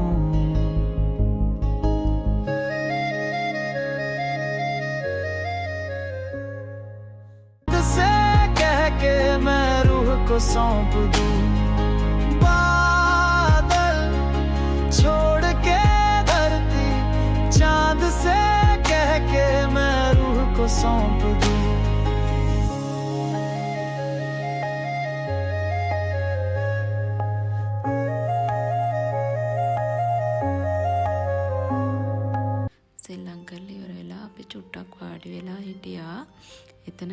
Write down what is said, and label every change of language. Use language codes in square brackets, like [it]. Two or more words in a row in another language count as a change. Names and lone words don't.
[hi] से कह के मैं रूह को सौंप दूं। बादल छोड़ के धरती, चांद से कह के मैं रूह को सौंप दूं। [si] සෙල්ලම් කරලා ඉවර වෙලා අපි චුට්ටක් වාඩි වෙලා හිටියා.